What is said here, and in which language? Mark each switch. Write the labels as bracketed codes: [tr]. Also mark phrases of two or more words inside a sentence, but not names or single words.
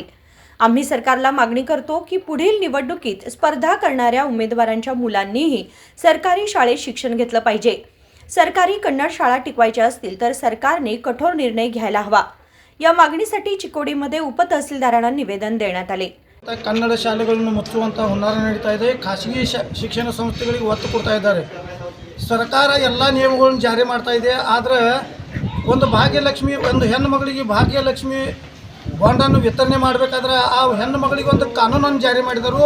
[mr] आम्ही सरकारला मागणी करतो की पुढील निवडणुकीत स्पर्धा करणाऱ्या उमेदवारांच्या मुलांनीही सरकारी शाळेत शिक्षण घेतलं पाहिजे। सरकारी कन्नड शाळा टिकवायच्या असतील तर सरकारने कठोर निर्णय घ्यायला हवा। या मागणीसाठी चिकोडीमध्ये उपतहसीलदारांना निवेदन देण्यात आले। [kn] ಕನ್ನಡ ಶಾಲೆಗಳನ್ನು ಮುಚ್ಚುವಂತ ಹುನ್ನಾರ ನಡೀತಾ ಇದೆ। ಖಾಸಗಿ ಶಿಕ್ಷಣ ಸಂಸ್ಥೆಗಳಿಗೆ ಒತ್ತು ಕೊಡ್ತಾ ಇದ್ದಾರೆ। ಸರ್ಕಾರ ಎಲ್ಲ ನಿಯಮಗಳನ್ನು ಜಾರಿ ಮಾಡ್ತಾ ಇದೆ। ಆದರೆ ಒಂದು ಭಾಗ್ಯಲಕ್ಷ್ಮಿ ಒಂದು ಹೆಣ್ಣು ಮಗಳಿಗೆ ಭಾಗ್ಯಲಕ್ಷ್ಮಿ ಬಾಂಡನ್ನು ವಿತರಣೆ ಮಾಡಬೇಕಾದ್ರೆ ಆ ಹೆಣ್ಣು ಮಗಳಿಗೆ ಒಂದು ಕಾನೂನನ್ನು ಜಾರಿ ಮಾಡಿದರು।